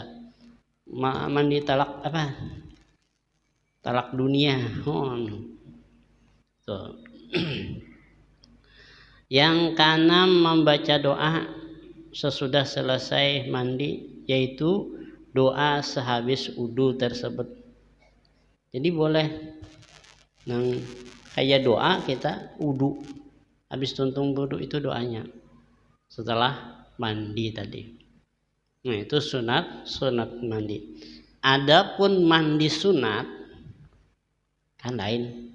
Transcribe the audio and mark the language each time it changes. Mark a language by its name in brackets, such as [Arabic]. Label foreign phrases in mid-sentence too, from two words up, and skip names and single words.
[Indonesian] Mandi talak apa? Talak dunia. Tuh. Yang keenam membaca doa sesudah selesai mandi, yaitu doa sehabis wudu tersebut. [Banjar] Jadi boleh nang kayak doa kita wudu, habis tuntung wudu itu doanya setelah mandi tadi. [Indonesian] Nah, itu sunat mandi. Adapun mandi sunat kan lain.